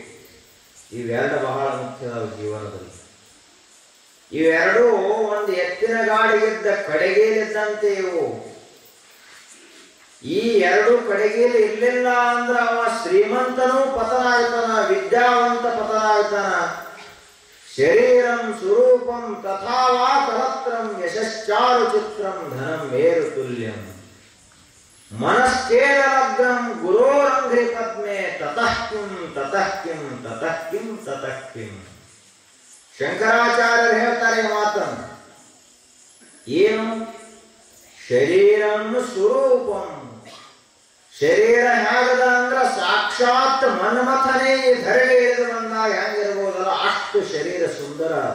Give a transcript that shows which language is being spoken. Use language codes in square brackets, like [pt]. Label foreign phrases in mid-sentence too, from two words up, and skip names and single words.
[kn] ಇವೆರಡು ಬಹಳ ಮುಖ್ಯವಾದ ಜೀವನದಲ್ಲಿ. ಇವೆರಡೂ ಒಂದು ಎತ್ತಿನ ಗಾಡಿಗಿದ್ದ ಕಡೆಗೇಲಿದ್ದಂತೆ ಇವು. ಈ 2 ಕಡೆಗೇಲಿ ಇರಲಿಲ್ಲ ಅಂದ್ರೆ ಅವ ಶ್ರೀಮಂತನೂ ಪತನ ಆಯ್ತಾನ, ವಿದ್ಯಾವಂತ ಪತನ ಆಯ್ತಾನ. [sa] ಶರೀರಂ ಸ್ವರೂಪಂ ತಥಾವಾ ಕಲತ್ರಂ ಯಶಶ್ಚಾರು ಚಿತ್ರಂ ಧನಂ ಮೇರು ತುಲ್ಯಂ ಮನಶ್ಚೇದ ಲಗ್ನಂ ಗುರೋರಂಘ್ರಿ ಪದ್ಮೆ ತತಃ ಕಿಂ ತತಃ ಕಿಂ ತತಃ ಕಿಂ ತತಃ ಕಿಂ. [kn] ಶಂಕರಾಚಾರ್ಯರು ಹೇಳ್ತಾರೆ ಮಾತನ್ನು. [sa] ಏನು? ಶರೀರಂ ಸ್ವರೂಪಂ. [kn] ಶರೀರ ಹೇಗದ ಅಂದ್ರೆ ಸಾಕ್ಷಾತ್ ಮನ್ಮಥನೇ ಈ ಧರೆಗೆ ಇಳಿದು ಬಂದಾಗ ಹೆಂಗಿರ್ಬೋದಲ್ಲ ಅಷ್ಟು ಶರೀರ ಸುಂದರ.